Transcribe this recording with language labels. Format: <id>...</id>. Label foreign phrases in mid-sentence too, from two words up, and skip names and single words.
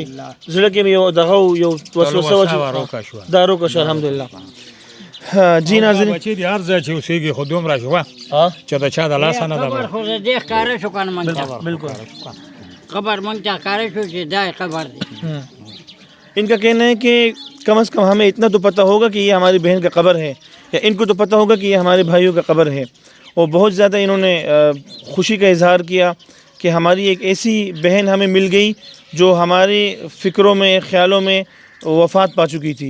<ps>زړه کې مې یو دغه یو وسوسه وه چې دا روکه شوه. الحمدلله.</ps> <ur>جی ناظرین</ur> <ps>بچی دی هر ځای چې اوسېږي خو دومره شوه چې د چا د لاسه نه خبر ده. خو د دې ښکاره شو که نه موږ ته، بالکل خبر موږ ته ښکاره شو چې دا خبر دی.</ps> <ur>ان کا کہنا ہے کہ کم از کم ہمیں اتنا تو پتہ ہوگا کہ یہ ہماری بہن کا قبر ہے، یا ان کو تو پتہ ہوگا کہ یہ ہمارے بھائیوں کا قبر ہے. اور بہت زیادہ انہوں نے خوشی کا اظہار کیا کہ ہماری ایک ایسی بہن ہمیں مل گئی جو ہمارے فکروں میں خیالوں میں وفات پا چکی تھی.</ur>